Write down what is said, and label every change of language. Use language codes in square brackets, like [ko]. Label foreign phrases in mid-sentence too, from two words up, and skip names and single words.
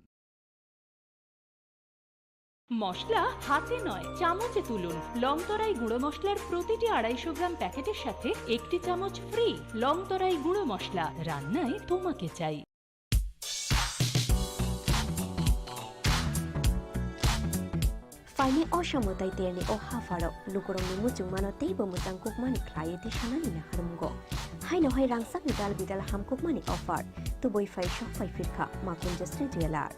[bn] মশলা হাতে নয় চামচে তুলুন। লংতরাই গুঁড়ো মশলার প্রতিটি 250 গ্রাম প্যাকেটের সাথে 1টি চামচ ফ্রি। লংতরাই গুঁড়ো মশলা, রান্নায় তোমাকে চাই। [trp] Faini oshamotai terni o hafaro lukorong ni mucung mano teibo mutang kukmani klaye ti shanani na harumgo. Haino hai rangsak ni dal bidal ham kukmani offer tuboi fai shop fai firka makun justri jewelers.